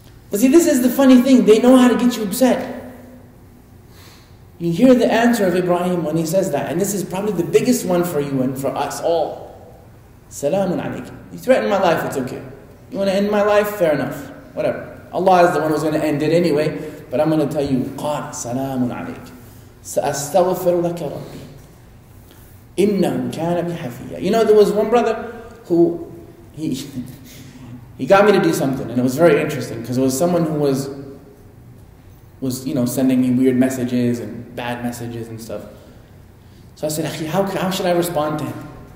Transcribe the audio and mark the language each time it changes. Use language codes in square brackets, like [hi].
[en] But see, this is the funny thing. They know how to get you upset. You hear the answer of Ibrahim when he says that. And this is probably the biggest one for you and for us all. Salamun alaykum. You threaten my life, it's okay. You want to end my life? Fair enough. Whatever. Allah is the one who's going to end it anyway. [ar] But I'm going to tell you, قَالَ سَلَامٌ عَلَيْكَ سَأَسْتَغْفِرُ لَكَ رَبِّي إِنَّهُ كَانَ بِحَفِيًّا. [en] You know, there was one brother who, he got me to do something. And it was very interesting. Because it was someone who was sending me weird messages and bad messages and stuff. So I said, how should I respond to him?